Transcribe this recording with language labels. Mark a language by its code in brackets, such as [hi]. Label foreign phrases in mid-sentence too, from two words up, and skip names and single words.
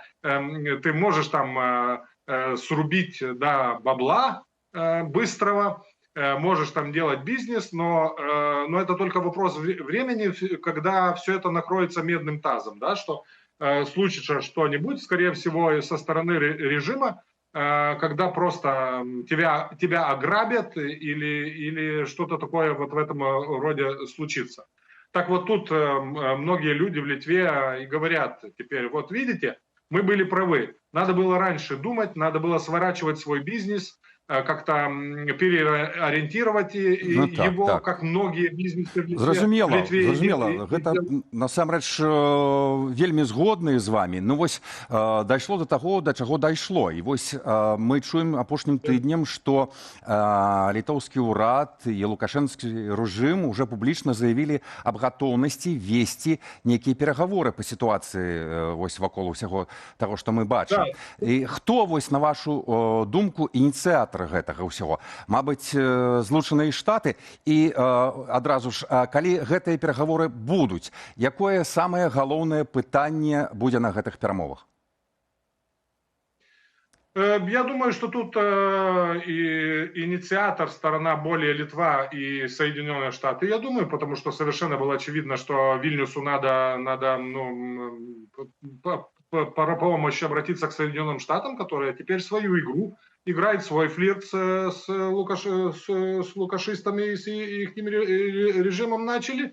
[ru] ты можешь там срубить, да, бабла быстрого, можешь там делать бизнес, но это только вопрос времени, когда все это накроется медным тазом, да, что случится что-нибудь, скорее всего, со стороны режима, когда просто тебя ограбят или что-то такое вот в этом роде случится. Так вот тут многие люди в Литве и говорят теперь, вот видите, мы были правы, надо было раньше думать, надо было сворачивать свой бизнес, как-то переориентировать Ну так, его, так. как многие бизнесы в [be] Зразумела, [ru] Литве [be] зразумела. Гэта насамрэч вельмі згодны з вами. Ну вось дайшло до таго, да чаго дайшло. І вось мы чуем апошнім тыднем, што літоўскі ўрад і лукашэнскі рэжым уже публічна заявілі аб гатоўнасці весці нейкія перагаворы па сітуацыі вось вакол усяго таго, што мы бачым. І хто вось на вашу думку ініцыятар гэтага ўсяго? Мабыць, Злучаныя Штаты. І адразу ж, калі гэтыя перагаворы будуць, якое самае галоўнае пытанне будзе на гэтых перамовах? [ru] Я думаю, что тут и инициатор, сторона более Литва и Соединенные Штаты. Я думаю, потому что совершенно было очевидно, что Вильнюсу надо по помощи обратиться к Соединенным Штатам, которые теперь свою игру играет, свой флирт с лукашистами и с их режимом начали.